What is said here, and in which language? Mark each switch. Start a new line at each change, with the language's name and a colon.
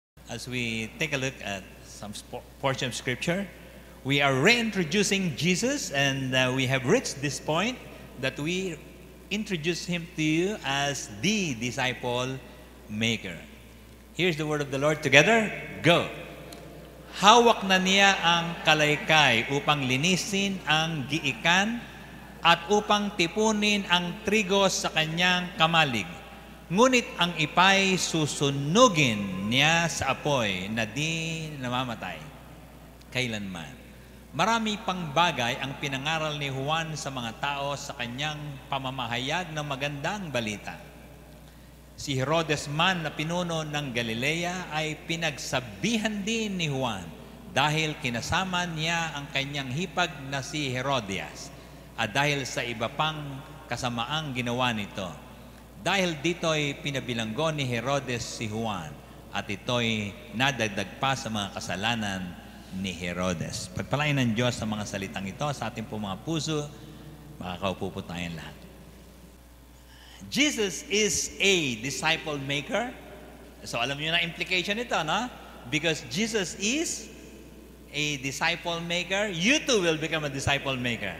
English: as we take a look at some portion of Scripture, we are reintroducing Jesus, and we have reached this point that we introduce Him to you as the disciple maker. Here's the word of the Lord together. Go!
Filipino: Hawak na niya ang kalaykay upang linisin ang giikan at upang tipunin ang trigo sa kanyang kamalig. Ngunit ang ipay susunugin niya sa apoy na di namamatay kailanman. Marami pang bagay ang pinangaral ni Juan sa mga tao sa kanyang pamamahayag ng magandang balita. Si Herodes man na pinuno ng Galilea ay pinagsabihan din ni Juan dahil kinasama niya ang kanyang hipag na si Herodias at dahil sa iba pang kasamaang ginawa nito. Dahil dito'y pinabilanggo ni Herodes si Juan at ito'y nadagdag pa sa mga kasalanan ni Herodes. Pagpalain ng Diyos sa mga salitang ito sa ating po mga puso, makakaupo po tayong lahat.
English: Jesus is a disciple maker. So
Filipino: alam niyo na implication nito, no?
English: Because Jesus is a disciple maker, you too will become a disciple maker.